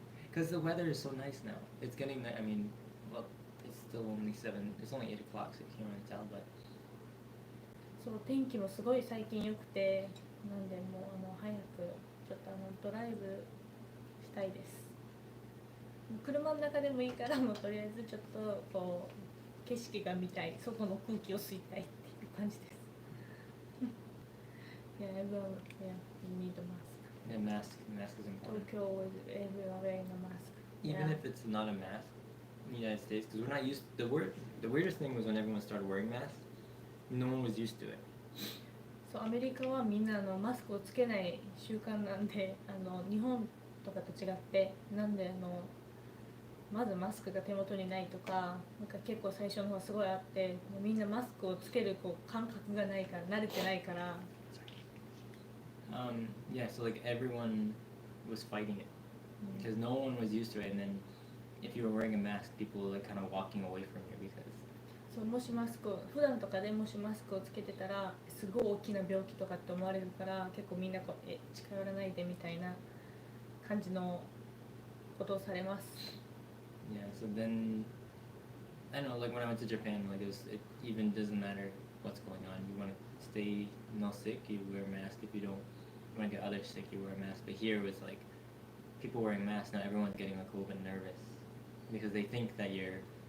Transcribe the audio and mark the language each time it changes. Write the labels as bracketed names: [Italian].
[English] Because the weather is so nice now. It's getting, I mean, well, it's still only 7, it's only 8 o'clock, so you can't really tell, but. [Japanese] そう天気もすごい最近良くて、なんでもう早くちょっとドライブしたいです。車の中でもいいからもうとりあえずちょっとこう景色が見たい、外の空気を吸いたいっていう感じです。 [English] Yeah, everyone, yeah, you need a mask. Yeah, mask is important. Tokyo is everyone wearing a mask. Even Yeah. if it's not a mask in the United States, because we're not used. The weirdest thing was when everyone started wearing masks. No one was used to it. [Japanese] そうアメリカはみんなマスクをつけない習慣なんで、日本とかと違ってなんでまずマスクが手元にないとか、なんか結構最初の方はすごいあって、みんなマスクをつける感覚がないから慣れてないから。 [English] Yeah, so like everyone was fighting it because no one was used to it, and then if you were wearing a mask, people were like kind of walking away from you because. [Japanese] そうもしマスクを普段とかでもしマスクをつけてたらすごい大きな病気とかって思われるから結構みんな近寄らないでみたいな感じのことをされます。 [English] Yeah, so then I don't know, like when I went to Japan, like it even doesn't matter what's going on. You want to stay not sick, you wear a mask. If you don't want to get others sick, you wear a mask. But here it was like people wearing masks. Now everyone's getting like a little bit nervous because they think that you're